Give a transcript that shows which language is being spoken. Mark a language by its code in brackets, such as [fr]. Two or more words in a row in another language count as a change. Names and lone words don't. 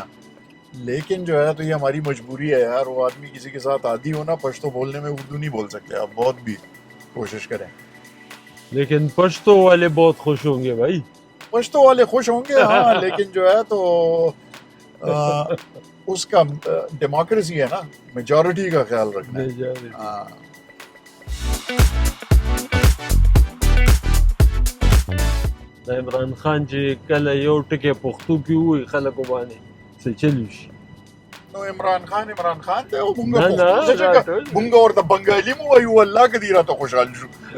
[ur] لیکن جو ہے تو یہ ہماری مجبوری ہے یار۔ وہ آدمی کسی کے ساتھ عادی ہو نا پشتو بولنے میں، اردو نہیں بول سکتے آپ، بہت بھی کوشش کریں. لیکن پشتو والے بہت خوش ہوں گے بھائی. پشتو والے خوش ہوں گے ہاں، لیکن جو ہے تو اس کا ڈیموکریسی ہے نا، میجورٹی کا خیال رکھنا ہے. हाँ। [ps] عمران خان چې کله یو ټکی پښتو کې وایي خلکو باندې څه چل شي. نو عمران خان ته او نه، نه، مونږ ورته بنګالي مو وایو، الله که دې راته خوشحال شو.